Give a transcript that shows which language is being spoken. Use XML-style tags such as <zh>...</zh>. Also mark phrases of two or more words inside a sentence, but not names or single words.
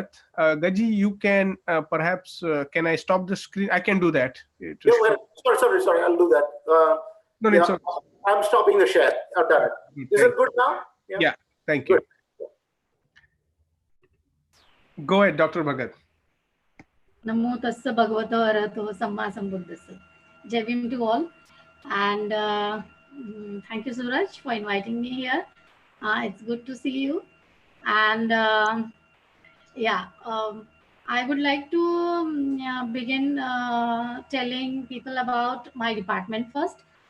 <en>Gaji, you can perhaps, can I stop the screen? I can do that. Sorry. I'll do that. No, it's okay. I'm stopping the share. I've done it. Is it good now? Yeah, thank you. Good. Go ahead, Dr. Bhagat.</en> <pi>Namo tassa bhagavato arahato samma sambuddhassa.</pi> <hi>Jai Bhim</hi> <en>to all. And thank you, Suraj, for inviting me here. It's good to see you. And I would like to begin telling people about my department first.</en>